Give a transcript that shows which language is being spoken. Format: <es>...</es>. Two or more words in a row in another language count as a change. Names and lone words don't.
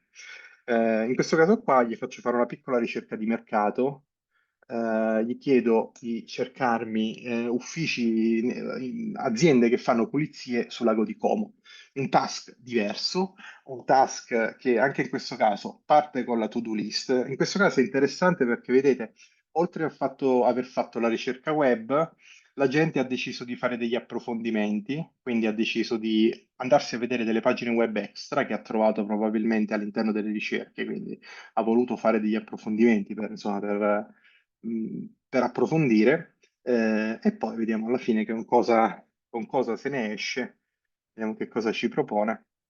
<it>In questo caso qua gli faccio fare una piccola ricerca di mercato, gli chiedo di cercarmi uffici, aziende che fanno pulizie sul lago di Como. Un task diverso, un task che anche in questo caso parte con la</it> <en>to-do list.</en> <it>In questo caso è interessante perché vedete, oltre aver fatto la ricerca web, la gente ha deciso di fare degli approfondimenti, quindi ha deciso di andarsi a vedere delle pagine web extra che ha trovato probabilmente all'interno delle ricerche, quindi ha voluto fare degli approfondimenti insomma, per approfondire, e poi vediamo alla fine con cosa se ne esce, vediamo che cosa ci propone.</it>